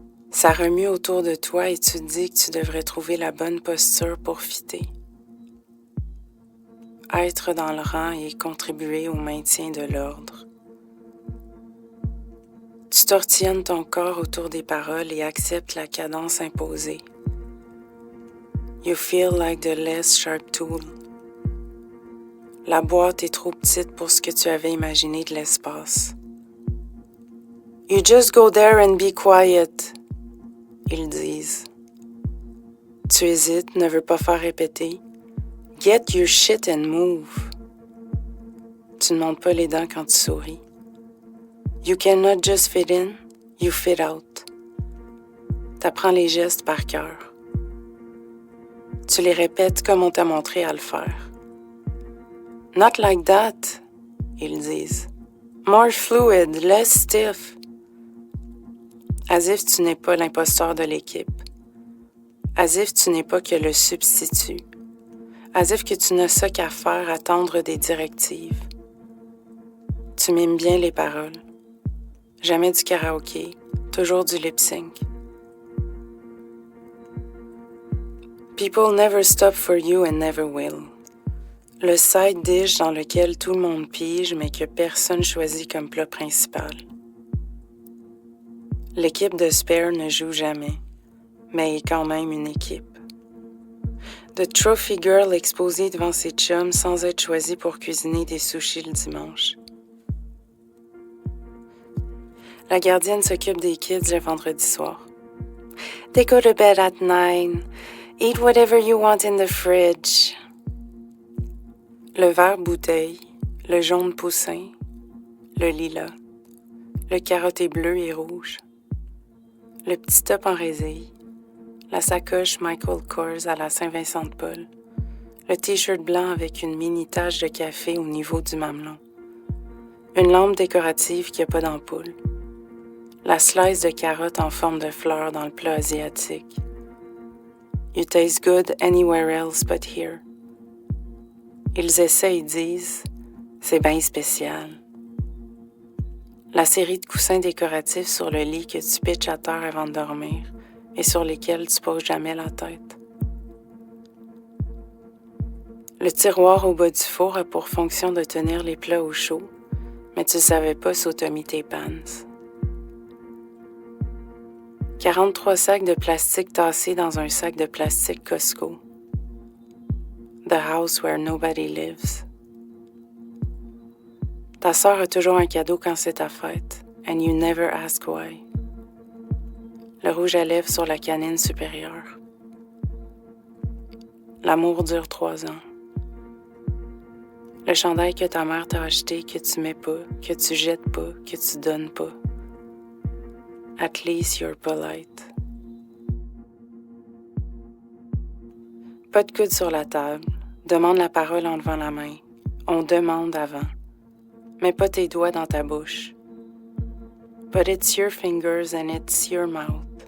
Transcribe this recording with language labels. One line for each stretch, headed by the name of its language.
French: Ça remue autour de toi et tu te dis que tu devrais trouver la bonne posture pour fitter. Être dans le rang et contribuer au maintien de l'ordre. Tu tortillonnes ton corps autour des paroles et acceptes la cadence imposée.
English: You feel like the less sharp tool.
French: La boîte est trop petite pour ce que tu avais imaginé de l'espace.
English: You just go there and be quiet,
French: ils disent. Tu hésites, ne veux pas faire répéter.
English: Get your shit and move.
French: Tu ne montes pas les dents quand tu souris.
English: You cannot just fit in, you fit out.
French: T'apprends les gestes par cœur. Tu les répètes comme on t'a montré à le faire.
English: Not like that,
French: ils disent.
English: More fluid, less stiff. As if
French: tu n'es pas l'imposteur de l'équipe. As if tu n'es pas que le substitut.
English: As if
French: que tu n'as ça qu'à faire, attendre des directives. Tu mimes bien les paroles. Jamais du karaoké, toujours du lip-sync.
English: People never stop for you and never will.
French: Le
English: side dish
French: dans lequel tout le monde pige mais que personne choisit comme plat principal. L'équipe de Spare ne joue jamais, mais est quand même une équipe.
English: The Trophy Girl
French: exposée devant ses chums sans être choisie pour cuisiner des sushis le dimanche. La gardienne s'occupe des kids le vendredi soir.
English: They go to bed at 9. Eat whatever you want in the fridge.
French: Le vert bouteille, le jaune poussin, le lilas, le carotté bleu et rouge. Le petit top en résille, la sacoche Michael Kors à la Saint-Vincent-de-Paul, le t-shirt blanc avec une mini tache de café au niveau du mamelon, une lampe décorative qui n'a pas d'ampoule, la slice de carottes en forme de fleur dans le plat asiatique.
English: You taste good anywhere else but here.
French: Ils essaient et disent, c'est bien spécial. La série de coussins décoratifs sur le lit que tu pitches à terre avant de dormir et sur lesquels tu poses jamais la tête. Le tiroir au bas du four a pour fonction de tenir les plats au chaud, mais tu ne savais pas si t'as mis tes pants. 43 sacs de plastique tassés dans un sac de plastique Costco.
English: The house where nobody lives.
French: Ta sœur a toujours un cadeau quand c'est ta fête,
English: and you never ask why.
French: Le rouge à lèvres sur la canine supérieure. L'amour dure 3 ans. Le chandail que ta mère t'a acheté, que tu mets pas, que tu jettes pas, que tu donnes pas.
English: At least you're polite.
French: Pas de coude sur la table. Demande la parole en levant la main. On demande avant. Mets pas tes doigts dans ta bouche.
English: But it's your fingers and it's your mouth.